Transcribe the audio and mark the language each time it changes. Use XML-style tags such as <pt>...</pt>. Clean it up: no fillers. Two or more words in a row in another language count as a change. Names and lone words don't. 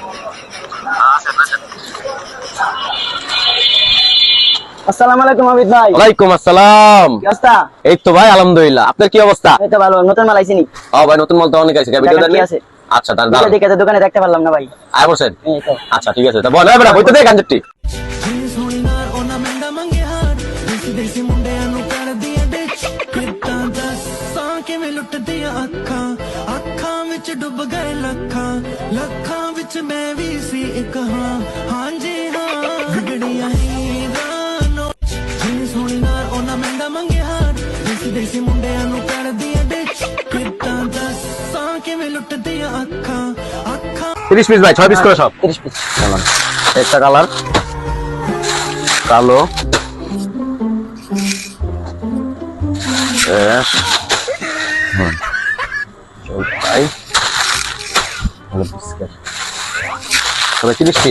<ar>السلام عليكم</ar> <bn>অমিত ভাই।</bn> <ar>وعليكم السلام.</ar> <bn>কি অবস্থা? এই তো ভাই আলহামদুলিল্লাহ, আপনার কি অবস্থা? এই তো ভালো, নতুন মাল আইছিনি। ভাই নতুন মাল তো অনেক আছে, ভিডিও দেখা কি দেখেন। আছে? আচ্ছা তার দেখে দেখে তো দোকানে দেখতে পারলাম না ভাই। আয় বসেন। এই তো আচ্ছা ঠিক আছে, তা বল এবার হইতো দে গাঞ্জটি।</bn> <pa>ਡੁੱਬ ਗਏ ਲੱਖਾਂ ਲੱਖਾਂ ਵਿੱਚ ਮੈਂ ਵੀ ਸੀ ਇੱਕ ਹਾਂ ਹਾਂ ਜੀ ਹਾਂ ਬਿਗੜਿਆ ਹੀ ਰਾਣੋ ਜਿੰਨੀ ਸੋਹਣੀ ਨਾਰ ਓਨਾ ਮਹਿੰਗਾ ਮੰਗੇ ਹਾਰ ਦੇਸੀ ਦੇਸੀ ਮੁੰਡਿਆਂ ਨੂੰ ਕਰ ਦਿੱਤਾ ਡਿੱਚ ਕਿੰਨਾ ਦੱਸ ਸਾਂਕੇ ਮੈਂ ਲੁੱਟ ਦਿੱਤਾ ਅੱਖਾਂ ਅੱਖਾਂ</pa> <bn>30 পিস ভাই, 6 পিস করে সব। 30 পিস। একটা কালার কালো, ভাই তবে 30 পিস</bn>